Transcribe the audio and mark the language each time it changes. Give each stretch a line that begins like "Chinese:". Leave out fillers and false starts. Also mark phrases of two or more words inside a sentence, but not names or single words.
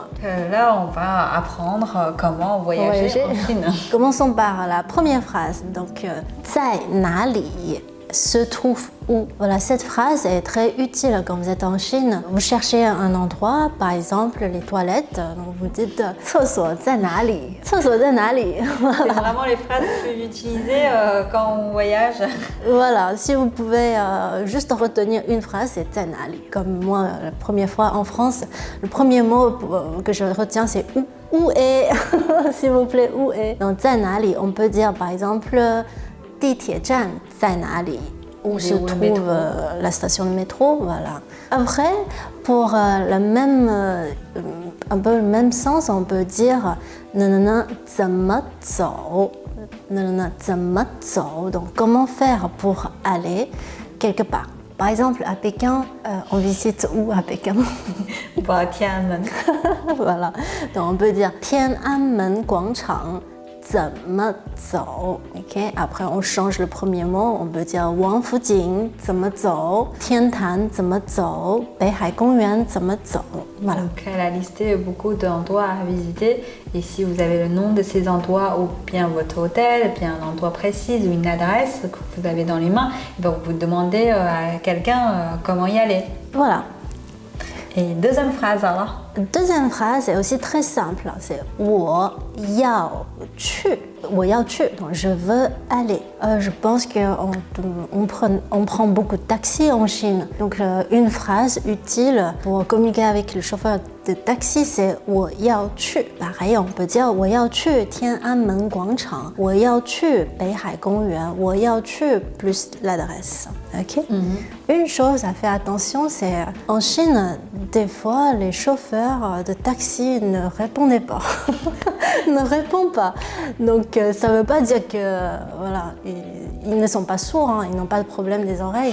French: Là, on va apprendre comment voyager en Chine. Commençons par la première phrase. Donc,
Chinese: 在哪里
French: se trouve où. Voilà, cette phrase est très utile quand vous êtes en Chine. Vous cherchez un endroit, par exemple les toilettes, donc vous dites
Chinese: 厕所在哪里? 厕所在哪里?
French: C'est vraiment les phrases les plus utilisées quand on voyage. Voilà, si vous pouvez juste retenir une phrase, c'est
Chinese: 在哪里.
French: Comme moi, la première fois en France, le premier mot que je retiens, c'est où. Où est? S'il vous plaît, où est? Donc,
Chinese: 在哪里,
French: on peut dire par exemple
Chinese: 地铁站在哪里?
French: Où se trouve la station de métro, voilà. Après, pour un peu le même sens, on peut dire
Chinese: 怎么走? 怎么走?
French: Donc, comment faire pour aller quelque part? Par exemple, à Pékin, on visite où à Pékin? Tiananmen. Voilà. Donc, on peut dire
Chinese: 天安门广场 怎么走?
French: Okay. Après, on change le premier mot. On peut dire
Chinese: 王府井怎么走? 天坛怎么走? 北海公园怎么走?
French: Voilà. Donc, elle a listé beaucoup d'endroits à visiter. Et si vous avez le nom de ces endroits ou bien votre hôtel, bien un endroit précis ou une adresse que vous avez dans les mains, vous demandez à quelqu'un comment y aller. Voilà. Et deuxième phrase alors? Deuxième phrase est aussi très simple, c'est
Chinese: 我要去. 我要去,
French: donc je veux aller. Je pense qu'on prend beaucoup de taxis en Chine. Donc une phrase utile pour communiquer avec le chauffeur de taxi, c'est
Chinese: 我要去.
French: Pareil, on peut dire
Chinese: 我要去天安门广场, 我要去北海公园, 我要去
French: plus l'adresse. Ok? Une chose à faire attention, c'est en Chine, des fois, les chauffeurs de taxi ne répondaient pas. Ne répondent pas. Donc, ça ne veut pas dire que, voilà, ils ne sont pas sourds, hein, ils n'ont pas de problème des oreilles.